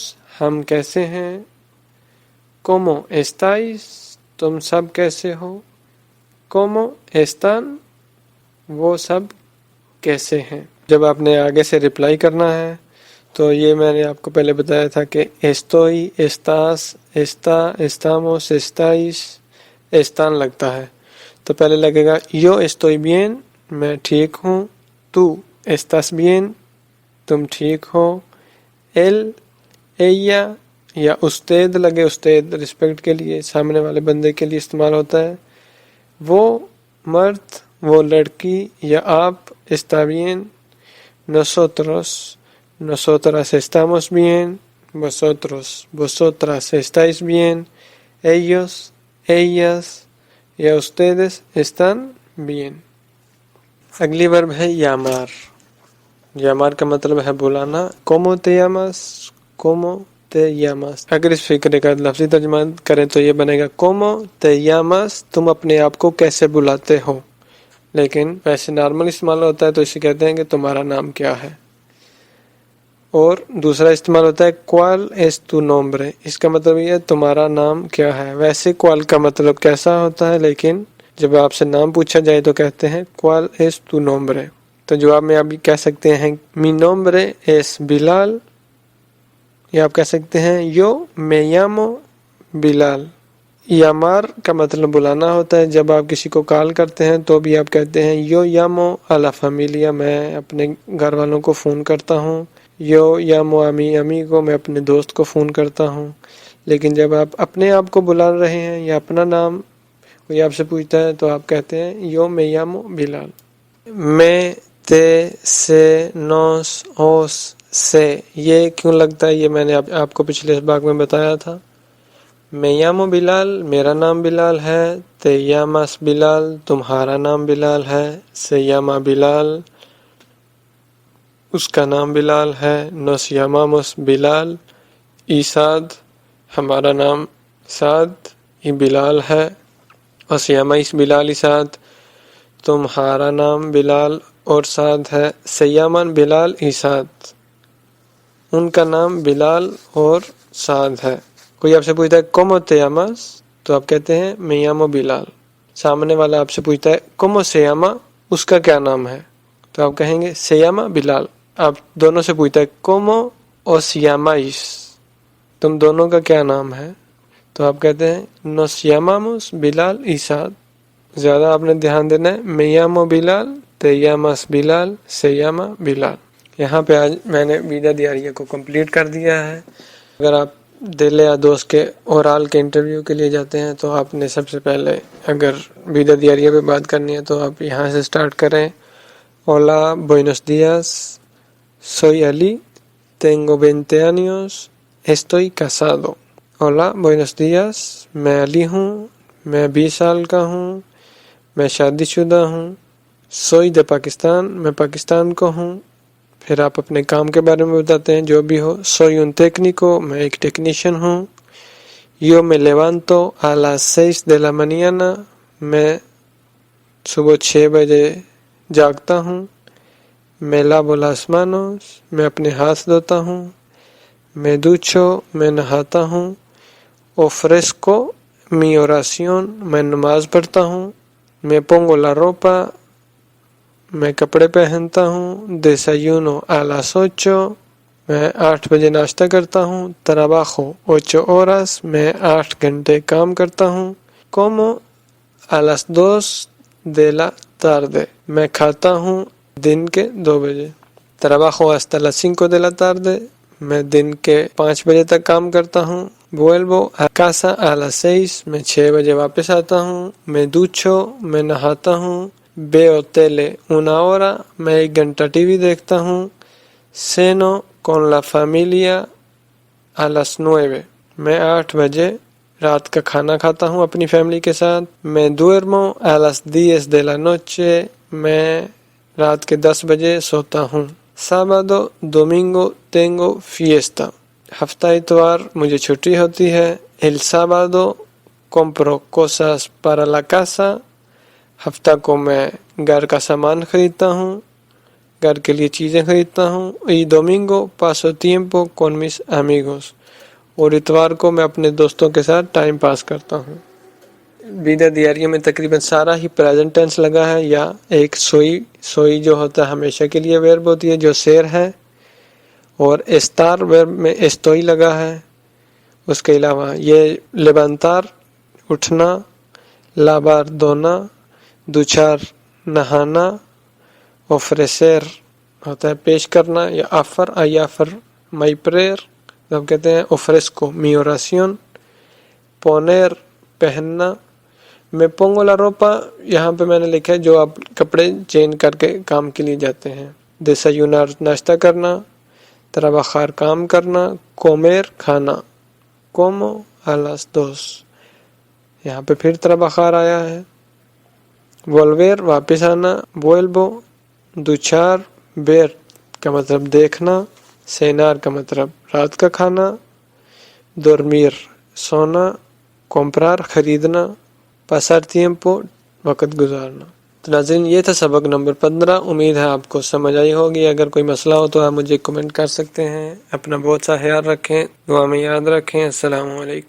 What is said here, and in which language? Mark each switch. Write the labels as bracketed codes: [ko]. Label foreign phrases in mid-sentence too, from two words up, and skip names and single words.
[ur] ہم کیسے ہیں۔ [es] ¿Cómo estáis؟ [ur] تم سب کیسے ہو۔ [es] ¿Cómo están؟ [ur] وہ سب کیسے ہیں۔ جب آپ نے آگے سے رپلائی کرنا ہے تو یہ میں نے آپ کو پہلے بتایا تھا کہ [es] estoy، estás، está، estamos، estáis، están [ur] لگتا ہے۔ تو پہلے لگے گا [es] yo estoy bien، [ur] میں ٹھیک ہوں۔ [es] tú estás bien، [ur] تم ٹھیک ہو۔ [es] él، ella [ur] یا usted لگے، usted رسپیکٹ کے لیے سامنے والے بندے کے لیے استعمال ہوتا ہے۔ وہ مرد، وہ لڑکی یا آپ [es] está bien۔ nosotros، nosotras estamos bien۔ vosotros، vosotras estáis bien۔ ellos، ellas یا ustedes están bien۔ [ur] اگلی ورب ہے llamar۔ llamar کا مطلب ہے بلانا۔ [es] ¿Cómo te llamas؟ ¿Cómo te llamas؟ [ur] اگر اس فقرے کا لفظی ترجمہ کریں تو یہ بنے گا [es] ¿Cómo te llamas؟ [ur] تم اپنے آپ کو کیسے بلاتے ہو۔ لیکن ویسے نارمل استعمال ہوتا ہے تو اسے کہتے ہیں کہ تمہارا نام کیا ہے۔ اور دوسرا استعمال ہوتا ہے [es] ¿Cuál es tu nombre؟ [ur] اس کا مطلب یہ ہے تمہارا نام کیا ہے۔ ویسے ¿Cuál کا مطلب کیسا ہوتا ہے، لیکن جب آپ سے نام پوچھا جائے تو کہتے ہیں [es] ¿Cuál es tu nombre؟ [ur] تو جواب میں آپ کہہ سکتے ہیں [es] mi nombre es Bilal، [ur] یا آپ کہہ سکتے ہیں [es] yo me llamo Bilal۔ [ur] llamar کا مطلب بلانا ہوتا ہے۔ جب آپ کسی کو کال کرتے ہیں تو بھی آپ کہتے ہیں [es] yo llamo a la familia، [ur] میں اپنے گھر والوں کو فون کرتا ہوں۔ [es] yo llamo a mi amigo، [ur] میں اپنے دوست کو فون کرتا ہوں۔ لیکن جب آپ اپنے آپ کو بلا رہے ہیں یا اپنا نام کوئی آپ سے پوچھتا ہے تو آپ کہتے ہیں [es] yo me llamo Bilal۔ me, te, se, nos, os, se, [ur] یہ کیوں لگتا ہے یہ میں نے آپ کو پچھلے سبق میں بتایا تھا۔ [es] me llamo Bilal, [ur] میرا نام بلال ہے۔ [es] te llamas Bilal، [ur] تمہارا نام بلال ہے۔ [es] se llama Bilal، [ur] اس کا نام بلال ہے۔ [es] nos llamamos Bilal y Saad، [ur] ہمارا نام سعد یہ بلال ہے۔ [es] os llamáis Bilal y Saad، [ur] تمہارا نام بلال اور سعد ہے۔ [es] se llaman Bilal y Saad، [ur] ان کا نام بلال اور سعد ہے۔ کوئی آپ سے پوچھتا ہے [es] ¿Cómo te llamas؟ [ur] تو آپ کہتے ہیں [es] me llamo Bilal۔ [ur] سامنے والا آپ سے پوچھتا ہے [es] ¿Cómo se llama؟ [ur] اس کا کیا نام ہے؟ تو آپ کہیں گے [es] se llama Bilal۔ [ur] آپ دونوں سے پوچھتا ہے [es] ¿Cómo os llamáis؟ [ur] تم دونوں کا کیا نام ہے؟ تو آپ کہتے ہیں [es] nos llamamos Bilal y Saad۔ [ur] زیادہ آپ نے دھیان دینا ہے [es] me llamo Bilal، te llamas Bilal، se llama Bilal۔ [ur] یہاں پہ آج میں نے [es] vida diaria [ur] کو کمپلیٹ کر دیا ہے۔ اگر آپ دل یا دوست کے اورال کے انٹرویو کے لیے جاتے ہیں تو آپ نے سب سے پہلے اگر [es] vida diaria [ur] پہ بات کرنی ہے تو آپ یہاں سے سٹارٹ کریں۔ [es] hola buenos días soy Ali tengo 20 años estoy casado۔ hola buenos días، [ur] میں علی ہوں، میں 20 سال کا ہوں، میں شادی شدہ ہوں۔ [es] soy de [ur] پاکستان، میں پاکستان کو ہوں۔ پھر آپ اپنے کام کے بارے میں بتاتے ہیں جو بھی ہو. [es] soy un técnico, [ur] میں ایک ٹیکنیشین ہوں. [es] yo me levanto a las 6 de la mañana, [ur] میں صبح 6 بجے جاگتا ہوں. [es] me lavo las manos, [ur] میں اپنے ہاتھ دھوتا ہوں. [es] me ducho, [ur] میں نہاتا ہوں. [es] ofrezco mi oración, [ur] میں نماز پڑھتا ہوں. [es] me pongo la ropa, [ur] میں کپڑے پہنتا ہوں. [es] desayuno a las 8, [ur] میں 8 بجے ناشتہ کرتا ہوں. [es] trabajo 8 horas, [ur] میں 8 گھنٹے کام کرتا ہوں. [es] como a las 2 de la tarde, [ur] میں کھاتا ہوں دن کے 2 بجے. [es] trabajo hasta las 5 de la tarde, [ur] میں دن کے 5 بجے تک کام کرتا ہوں. [es] vuelvo a casa a las 6, [ur] میں 6 بجے واپس آتا ہوں. [es] me ducho, [ur] میں نہاتا ہوں. [es] veo tele una hora, [ur] میں 1 گھنٹہ ٹی وی دیکھتا ہوں. [es] ceno con la familia a las 9, [ur] میں 8 بجے رات کا کھانا کھاتا ہوں اپنی فیملی کے ساتھ. [es] me duermo a las 10 de la noche, [ur] میں رات کے 10 بجے سوتا ہوں. [es] sábado domingo tengo fiesta, [ur] ہفتہ اتوار مجھے چھٹی ہوتی ہے. [es] el sábado compro cosas para la casa, [ur] ہفتہ کو میں گھر کا سامان خریدتا ہوں, گھر کے لیے چیزیں خریدتا ہوں. [es] y domingo paso tiempo con mis amigos, [ur] اور اتوار کو میں اپنے دوستوں کے ساتھ ٹائم پاس کرتا ہوں. [es] vida diaria [ur] میں تقریباً سارا ہی پریزنٹ ٹینس لگا ہے, یا ایک سوئی جو ہوتا ہے ہمیشہ کے لیے ویرب ہوتی ہے جو سیر ہے, اور استار ویرب میں استوئی لگا ہے. اس کے علاوہ یہ لبانتار اٹھنا, لابار دھونا, دوچار نہانا, ofrecer ہوتا ہے پیش کرنا, یا آفر آیافر [en] my prayer [ur] جب کہتے ہیں [es] ofrezco mi oración. poner پہننا. me pongo la ropa, [ur] یہاں پہ میں نے لکھا ہے جو آپ کپڑے چینج کر کے کام کے لیے جاتے ہیں. desayunar ناشتہ کرنا. trabajar کام کرنا. comer کھانا. [es] como a las 2, [ur] یہاں پہ پھر trabajar آیا ہے. volver واپس آنا. [es] vuelvo. duchar ver [ur] کا مطلب دیکھنا. cenar کا مطلب رات کا کھانا. dormir سونا. comprar خریدنا. [es] pasar tiempo [ur] وقت گزارنا. تو ناظرین یہ تھا سبق نمبر 15. امید ہے آپ کو سمجھ آئی ہوگی. اگر کوئی مسئلہ ہو تو آپ مجھے کمنٹ کر سکتے ہیں. اپنا بہت سا خیال رکھیں, دعا میں یاد رکھیں.